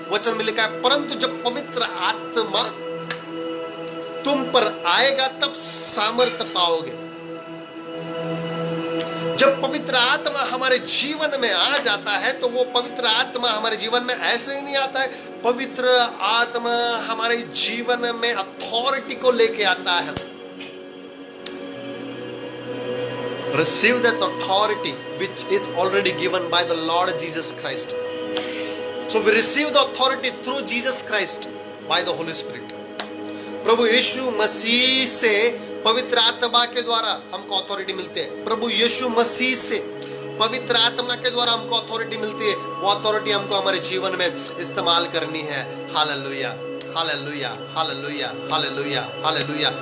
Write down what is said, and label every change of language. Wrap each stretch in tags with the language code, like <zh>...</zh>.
<hi>वचन में लिखा है, परंतु जब पवित्र आत्मा तुम पर आएगा तब सामर्थ्य पाओगे। जब पवित्र आत्मा हमारे जीवन में आ जाता है तो वो पवित्र आत्मा हमारे जीवन में ऐसे ही नहीं आता है, पवित्र आत्मा हमारे जीवन में अथॉरिटी को लेके आता है।</hi> <en>Receive that authority which is already given by the Lord Jesus Christ. So we receive the authority through Jesus Christ by the Holy Spirit.</en> <hi>प्रभु यीशु मसीह से पवित्र आत्मा के द्वारा हमको अथॉरिटी मिलती है। प्रभु यीशु मसीह से पवित्र आत्मा के द्वारा हमको अथॉरिटी मिलती है। वो अथॉरिटी हमको हमारे जीवन में इस्तेमाल करनी है। Hallelujah, hallelujah, hallelujah, hallelujah, hallelujah.</hi>